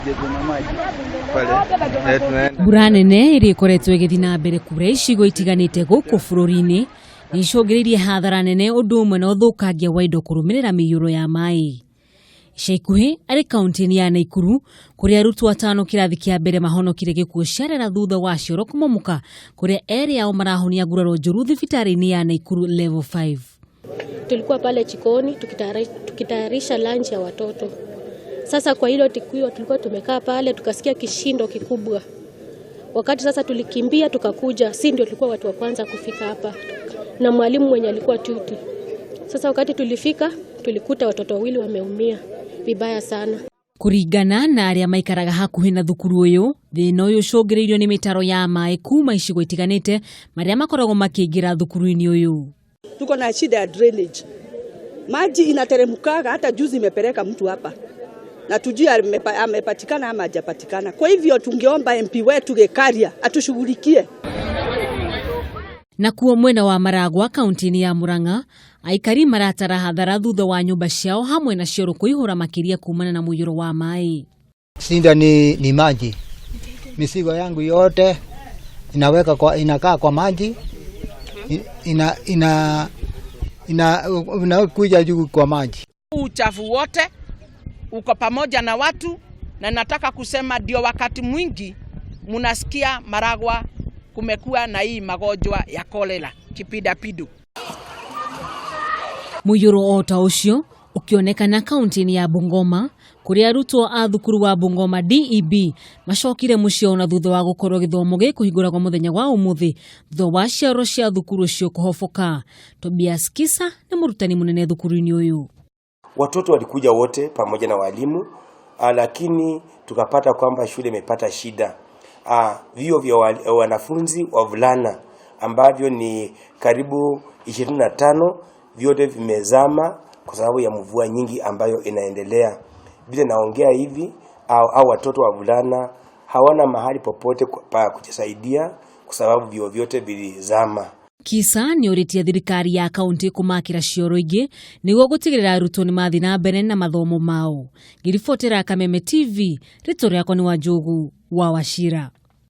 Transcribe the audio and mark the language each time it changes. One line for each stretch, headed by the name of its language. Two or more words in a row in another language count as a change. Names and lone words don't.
Kikuyu: Mbura nene ĩrĩa ĩkoretwo ĩgĩthiĩ na mbere kura icigo itiganĩte gũkũ bũrũri-inĩ nĩicũngĩrĩirie hathara nene ũndũ ũmwe na ũthũkangia wa indo kũrũmĩrĩra mĩiyũro ya maĩ. Ica ikuhĩ arĩ kaunti-ini ya Naikuru kũrĩa arutwo atano kĩrathi kĩa mbere mahonokire gĩkuũ ciarera thutha wa cioro kũmomoka kũrĩa erĩ ao marahonia nguraro njũru thibitarĩ-inĩ ya Naikuru level 5.
Swahili: Tulikuwa pale jikoni tukitayarisha lunch ya watoto. Sasa kwa hilo tulikuwa tumekaa pale tukasikia kishindo kikubwa. Wakati sasa tulikimbia tukakuja, si ndio tulikuwa watu wa kwanza kufika hapa. Na mwalimu mwenye alikuwa tuti. Sasa wakati tulifika tulikuta watoto wawili wameumia vibaya sana.
Kikuyu: Kuringana na arĩa maikaraga hakuhĩ na thukuru ũyũ, thĩna ũyũ ũcũngĩrĩirio nĩ mĩtaro ya maĩ kuma icigo itiganĩte marĩa makoragwo makĩingĩra thukuru-inĩ ũyũ.
Swahili: Tuko na shida ya drainage. Maji inateremkaga, hata juzi imepeleka mtu hapa. Na tujui amepatikana ama hajapatikana. Kwa hivyo tungeomba MP wetu Gekaria atushughulikie.
Kikuyu: Na kuo mwena wa Maragwa kaunti-ini ya Murang'a, aikari maratara hathara thutha wa nyumba ciao hamwe na cioro kũihũra makĩria kumana na mũiyũro wa maĩ.
Swahili: Shida ni maji. Misigo yangu yote inakaa kwa maji. Inakuja juu kwa maji. Uchafu wote uko pamoja na watu, na nataka kusema ndio wakati mwingi munasikia Maragwa kumekuwa na hii magonjwa ya kolera, kipindupindu.
Kikuyu: Mũiyũro o ta ũcio ũkĩonekana kaunti-ini ya Bungoma kũrĩa arutwo a thukuru wa Bungoma DEB macokire mũciĩ na thutha wa gũkorwo gĩthomo gĩkũhingũragwo mũthenya wa ũmũthĩ thutha wa ciaro cia thukuru ũcio kũhoboka. Tobias Kisa nĩ mũrutani mũnene thukuru-inĩ ũyũ.
Swahili: Watoto walikuja wote pamoja na walimu, lakini tukapata kwamba shule imepata shida. Vio vya wanafunzi wavulana ambavyo ni karibu 25 vyote vimezama kwa sababu ya mvua nyingi ambayo inaendelea. Bila naongea hivi au watoto wavulana hawana mahali popote pa kujisaidia kwa sababu vio vyote vilizama.
Kikuyu: Kisa nĩ ũrĩtie thirikari ya kaunti kũmakĩra cioro ingĩ nĩguo gũtigĩrĩra arutwo nĩ mathiĩ na mbere na mathomo mao. Ngĩribotera Kameme TV, rĩtwa rĩakwa nĩ Wanjogu wa Wachira.